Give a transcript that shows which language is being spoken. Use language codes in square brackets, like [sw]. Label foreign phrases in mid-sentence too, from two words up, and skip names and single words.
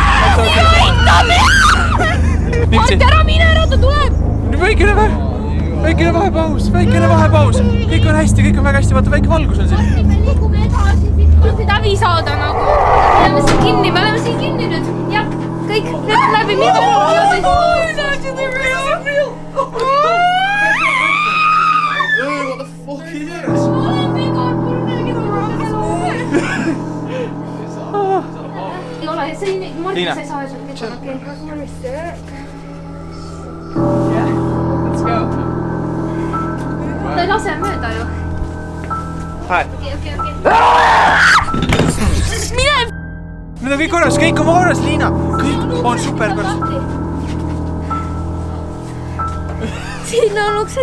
[et] Anti ära mine ära, ta tuleb! Väikene vahepaus. Kõik on hästi, kõik on väga hästi. Vaata, väike valgus on siin. Me liigume edasi, siit läbi saada nagu. Me oleme siin kinni nüüd. Jah, kõik läbi. [en] What the fuck is this? [et] Ei ole, see ei Martin, sa ei saa sul midagi. [en] Let's go. [et] Ta ei lase mööda ju. Hai. Okei. Mine! Need on kõik korras, Liina. Kõik on super korras. Siin on uksed.